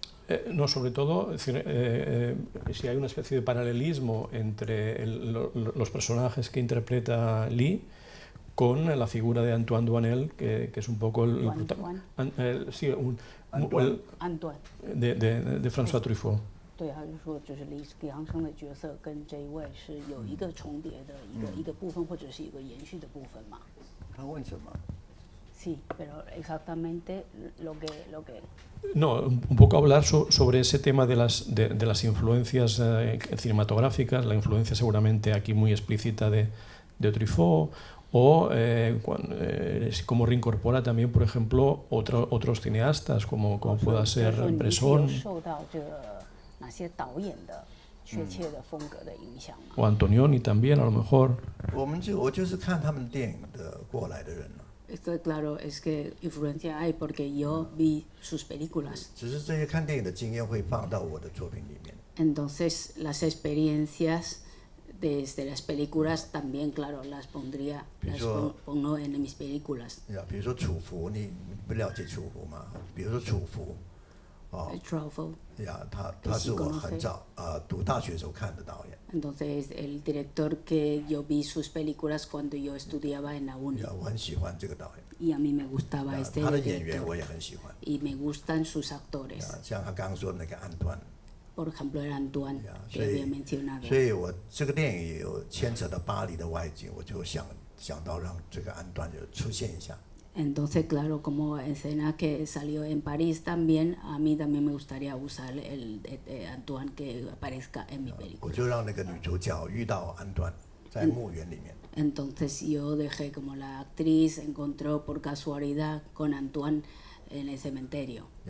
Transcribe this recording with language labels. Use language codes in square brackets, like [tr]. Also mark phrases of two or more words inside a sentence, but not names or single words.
[es] No, sobre todo, es decir, si hay una especie de paralelismo entre los personajes que interpreta Lee con la figura de Antoine Doinel, que es un poco Antoine de François Truffaut. [zh] 对啊，就是说，就是李航生的角色跟这一位是有一个重叠的一个部分，或者是一个延续的部分嘛。他问什么？ [es] Sí, pero exactamente lo que No, un poco hablar sobre ese tema de las influencias cinematográficas, la influencia seguramente aquí muy explícita de Truffaut, o cómo reincorpora también, por ejemplo, otros cineastas como pueda ser Bresson. O Antonioni también, a lo mejor. [zh] 我就是看他们电影的过来的人了。 [es] Esto claro es que influencia hay porque yo vi sus películas. [zh] 只是这些看电影的经验会放到我的作品里面。 [es] Entonces las experiencias desde las películas también claro las pondría, las pongo en mis películas. [zh] 比如说楚服，你不了解楚服吗？比如说楚服。 Truffaut. 他是我很早读大学时候看的导演。 [es] Entonces el director que yo vi sus películas cuando yo estudiaba en la uni. [zh] 我很喜欢这个导演。 [es] Y a mí me gustaba este director. [zh] 他的演员我也很喜欢。 [es] Y me gustan sus actores. [zh] 像他刚刚说的那个安端。 [es] Por ejemplo el Antoine que había mencionado. [zh] 所以我这个电影也有牵扯到巴黎的外景，我就想到让这个安端就出现一下。 [es] Entonces, claro, como escena que salió en París también, a mí también me gustaría usar el Antoine que aparezca en mi película. Entonces yo dejé como la actriz encontró por casualidad con Antoine en el cementerio.